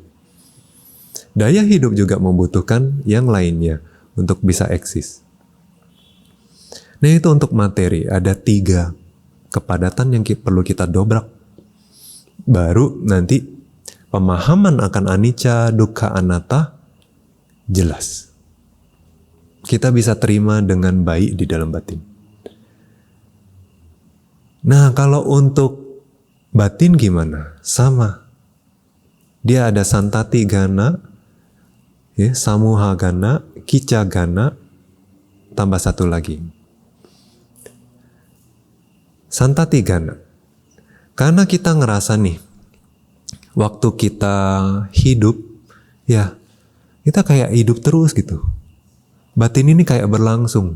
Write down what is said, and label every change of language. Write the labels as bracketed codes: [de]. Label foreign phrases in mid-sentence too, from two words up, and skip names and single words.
[id] Daya hidup juga membutuhkan yang lainnya untuk bisa eksis. Nah itu untuk materi, ada 3 kepadatan yang perlu kita dobrak. Baru nanti pemahaman akan [pi] anicca, dukkha, anatta [id] jelas. Kita bisa terima dengan baik di dalam batin. Nah kalau untuk batin gimana? Sama. Dia ada [pi] santati gana, [id] ya, [pi] samuha gana, kicca gana, [id] tambah satu lagi. [pi] Santati gana. [id] Karena kita ngerasa nih, waktu kita hidup, ya kita kayak hidup terus gitu. Batin ini kayak berlangsung.